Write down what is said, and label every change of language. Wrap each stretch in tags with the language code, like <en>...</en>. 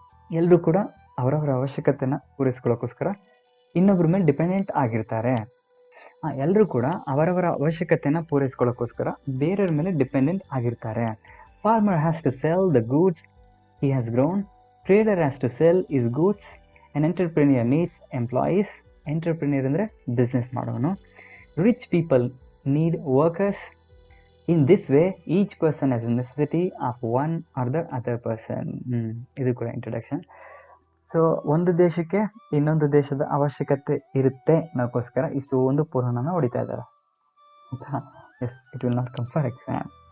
<kn>ಎಲ್ಲರೂ ಕೂಡ ಅವರವರ ಅವಶ್ಯಕತೆನ ಪೂರೈಸ್ಕೊಳ್ಳೋಕ್ಕೋಸ್ಕರ ಇನ್ನೊಬ್ಬರ ಮೇಲೆ ಡಿಪೆಂಡೆಂಟ್ ಆಗಿರ್ತಾರೆ. ಎಲ್ಲರೂ ಕೂಡ ಅವರವರ ಅವಶ್ಯಕತೆನ ಪೂರೈಸ್ಕೊಳ್ಳೋಕ್ಕೋಸ್ಕರ ಬೇರೆಯವ್ರ ಮೇಲೆ ಡಿಪೆಂಡೆಂಟ್ ಆಗಿರ್ತಾರೆ.</kn> <en>Farmer has to sell the goods he has grown. Trader has to sell his goods. An entrepreneur needs employees. Entrepreneur</en> <kn>ಅಂದರೆ ಬಿಸ್ನೆಸ್ ಮಾಡೋನು.</kn> <en>Rich people need workers. In this way each person has a necessity of one or the other person.</en> <kn>ಇದು ಕೂಡ introduction. So ಒಂದು ದೇಶಕ್ಕೆ ಇನ್ನೊಂದು ದೇಶದ ಅವಶ್ಯಕತೆ ಇರುತ್ತೆ ಅನ್ನೋಕ್ಕೋಸ್ಕರ ಇಷ್ಟು ಒಂದು ಪುರಾಣನ ಹೊಡಿತಾ ಇದ್ದಾರೆ.</kn> <en>Yes, it will not come for exam.</en>